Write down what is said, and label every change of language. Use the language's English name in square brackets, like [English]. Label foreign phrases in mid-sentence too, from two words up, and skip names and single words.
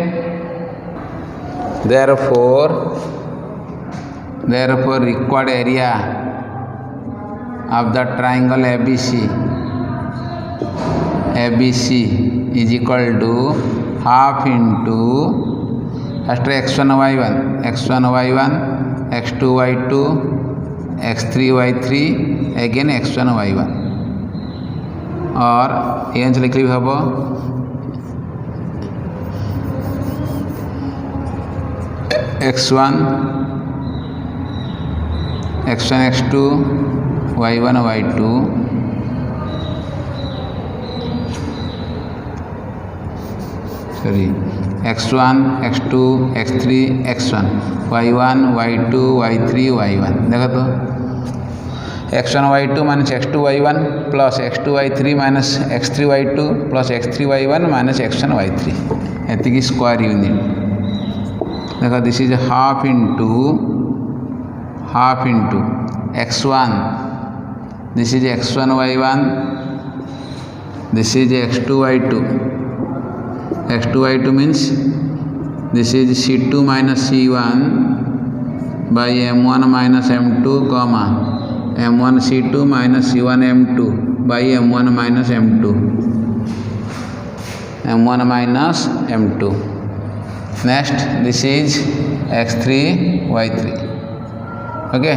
[English] Therefore required area of the triangle ABC is equal to half into first x1 y1 x2 y2 x3 y3 again x1 y1 [Bhojpuri] और ये आंसर लिखली हम [English] x1 x2 y1 y2 x1 x2 x3 x1 y1 y2 y3 y1 [Bhojpuri] देखो तो [English] x1 y2 minus x2 y1 plus x2 y3 minus x3 y2 plus x3 y1 minus x1 y3 एतिकी square unit देखो this is half into x1 this is x1 y1 this is x2 y2 means this is c2 minus c1 by m1 minus m2 comma m1 c2 minus c1 m2 by m1 minus m2 next this is x3 y3 okay.